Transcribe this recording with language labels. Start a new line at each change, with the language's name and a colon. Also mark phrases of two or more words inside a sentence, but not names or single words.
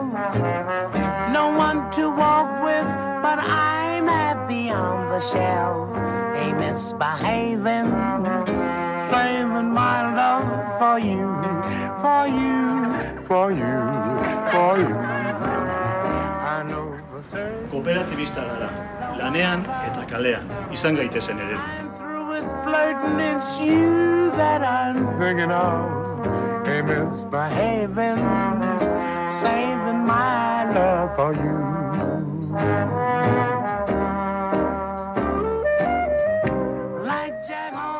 English: No one to walk with, but I'm happy on the shelf. Hey, misbehaving, saving my love for you, for you, for you, for you. I know the circle.
Basque: Kooperatibista gara, lanean eta kalean, izan gaitezen ere.
English: I'm through with flirting, it's you that I'm thinking of. Hey, misbehaving, saving my love for you. Like Jack Horner